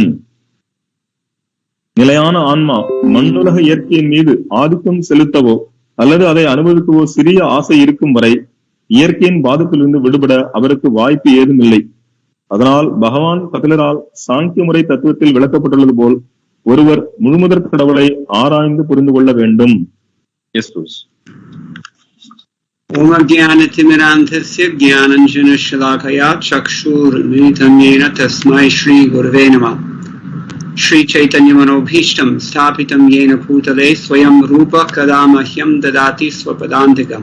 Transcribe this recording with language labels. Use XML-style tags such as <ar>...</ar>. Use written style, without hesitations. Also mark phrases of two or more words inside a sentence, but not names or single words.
<ta>நிலையான ஆன்மா மண்ணுலக இயற்கையின் மீது ஆதிக்கம் செலுத்தவோ அல்லது அதை அனுபவிக்கவோ சிறிய ஆசை இருக்கும் வரை இயற்கையின் பாதத்திலிருந்து விடுபட அவருக்கு வாய்ப்பு ஏதும் இல்லை. அதனால் பகவான் கபிலரால் சாங்கிய முறை தத்துவத்தில் விளக்கப்பட்டுள்ளது போல் ஒருவர் முழுமுதற் கடவுளை ஆராய்ந்து புரிந்து கொள்ள வேண்டும்.</ta> <sa>ॐ ज्ञानतिमिरान्धस्य ज्ञानाञ्जन शलाकया चक्षुर्मिलितं येन तस्मै श्री गुरवे नमः. श्री चैतन्य मनोभीष्टं स्थापितं येन भूतले स्वयं रूप कदामह्यं ददाति स्वपदान्तिकम्.</sa>